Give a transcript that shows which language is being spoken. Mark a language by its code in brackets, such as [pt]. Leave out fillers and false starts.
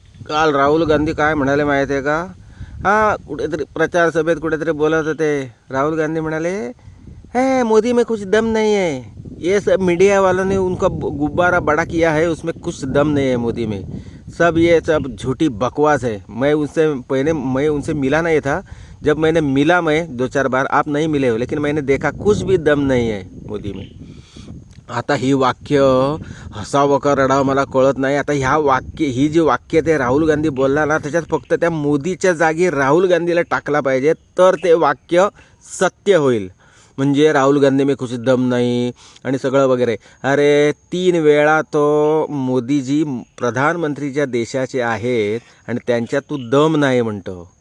[mr] काल राहुल गांधी काय म्हणाले माहिती आहे का? कुठेतरी प्रचार सभेत कुठेतरी बोलत होते. राहुल गांधी म्हणाले, [hi] है मोदी में कुछ दम नहीं है, ये सब मीडिया वालों ने उनका गुब्बारा बड़ा किया है, उसमें कुछ दम नहीं है मोदी में, सब ये सब झूठी बकवास है। मैं उनसे मिला नहीं था, जब मैंने मिला, मैं 2-4 बार, आप नहीं मिले हो, लेकिन मैंने देखा कुछ भी दम नहीं है मोदी में। [mr] आता ही वाक्य हसावं का रडावं मला कळत नाही. आता ही जी वाक्य ते राहुल गांधी बोलला ना, त्याच्यात फक्त त्या मोदीच्या जागी राहुल गांधीला टाकला पाहिजे, तर ते वाक्य सत्य होईल. म्हणजे राहुल गांधी [hi] में कुछ दम [mr] नाही आणि सगळं वगैरे. अरे 3 वेळा तो मोदीजी प्रधानमंत्रीच्या देशाचे आहेत आणि त्यांच्यात तू दम नाही म्हणतो.